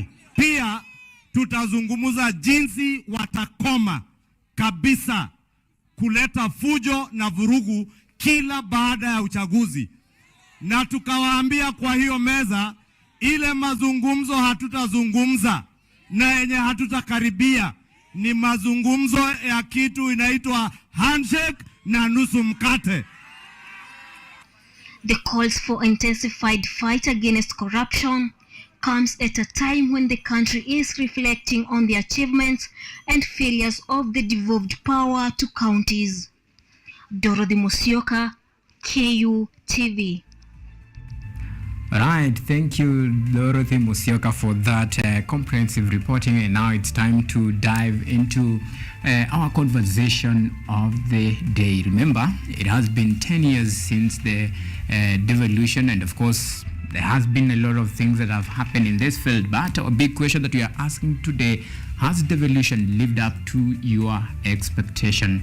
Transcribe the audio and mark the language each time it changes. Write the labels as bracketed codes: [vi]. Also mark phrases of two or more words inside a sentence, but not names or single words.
[sw] Pia tutazungumza jinsi watakoma kabisa kuleta fujo na vurugu kila baada ya uchaguzi. Na tukawaambia kwa hiyo meza, ile mazungumzo hatutazungumza na yenye hatutakaribia ni mazungumzo ya kitu inaitwa handshake na nusu mkate. [en] The calls for intensified fight against corruption comes at a time when the country is reflecting on the achievements and failures of the devolved power to counties. Dorothy Musyoka, KUTV. Right, thank you Dorothy Musyoka for that comprehensive reporting, and now it's time to dive into our conversation of the day. Remember, it has been 10 years since the devolution, and of course there has been a lot of things that have happened in this field, but a big question that we are asking today: has devolution lived up to your expectation?